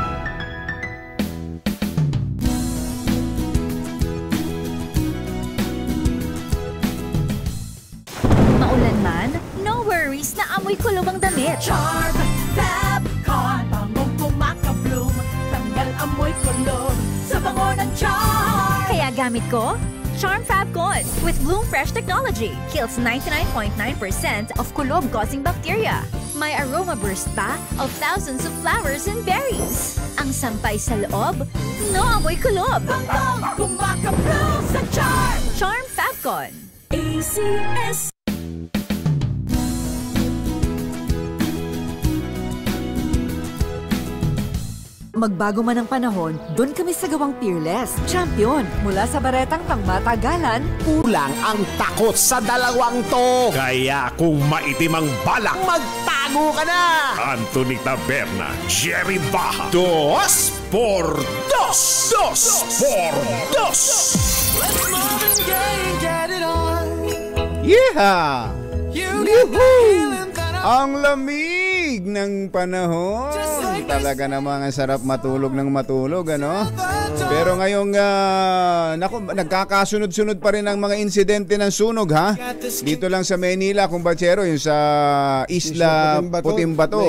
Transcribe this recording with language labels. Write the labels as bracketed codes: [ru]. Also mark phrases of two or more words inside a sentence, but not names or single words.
[tl] Maulan man, [en] no worries [tl] na amoy kulob ang damit. Charm Fabcon. Bangong kumakabloom. Tanggal amoy kulob sa bango ng charm. Kaya gamit ko, Charm Fabcon [en] with Bloom Fresh technology. Kills 99.9% of kulob-causing bacteria. May aroma burst pa of thousands of flowers and berries. [tl] Ang sampay sa loob, no amoy kulob. Bangong kumakabloom sa charm. Charm Fabcon. ACS. Magbago man ang panahon, doon kami sa gawang Peerless. Champion, mula sa baretang pangmatagalan, Kulang ang takot sa dalawang to. Kaya kung maitim ang balak, Magtago ka na! Anthony Taberna, Jerry Baja. Dos por dos. Dos por dos. Yeehaw! Yuhuu! Ang lamig ng panahon. Talaga namang ang sarap matulog ng matulog, ano? Pero ngayong nagkakasunod-sunod pa rin ang mga insidente ng sunog, ha? Dito lang sa Manila, kumbatsero, yung sa Isla Putimbato.